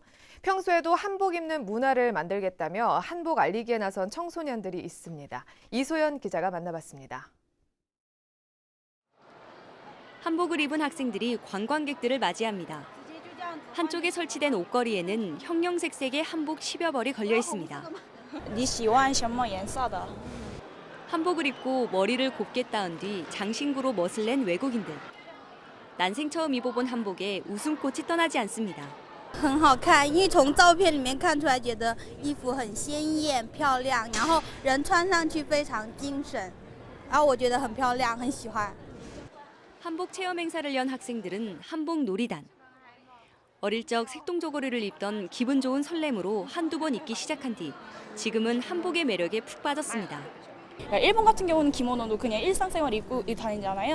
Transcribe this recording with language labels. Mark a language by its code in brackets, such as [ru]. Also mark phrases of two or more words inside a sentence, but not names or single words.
[ko] 평소에도 한복 입는 문화를 만들겠다며 한복 알리기에 나선 청소년들이 있습니다. 이소연 기자가 만나봤습니다. 한복을 입은 학생들이 관광객들을 맞이합니다. 한쪽에 설치된 옷걸이에는 형형색색의 한복 10여 벌이 걸려 있습니다. [zh] 你喜欢什么颜色的? [ko] 한복을 입고 머리를 곱게 따은 뒤 장신구로 멋을 낸 외국인들. 난생 처음 입어본 한복에 웃음꽃이 떠나지 않습니다. [zh] 很好看，因为从照片里面看出来，觉得衣服很鲜艳漂亮，然后人穿上去非常精神，然后我觉得很漂亮，很喜欢。 [ko] 한복 체험 행사를 연 학생들은 한복 놀이단. 어릴 적 색동저고리를 입던 기분 좋은 설렘으로 한두 번 입기 시작한 뒤 지금은 한복의 매력에 푹 빠졌습니다. 일본 같은 경우는 기모노도 그냥 일상생활 입고 다니잖아요.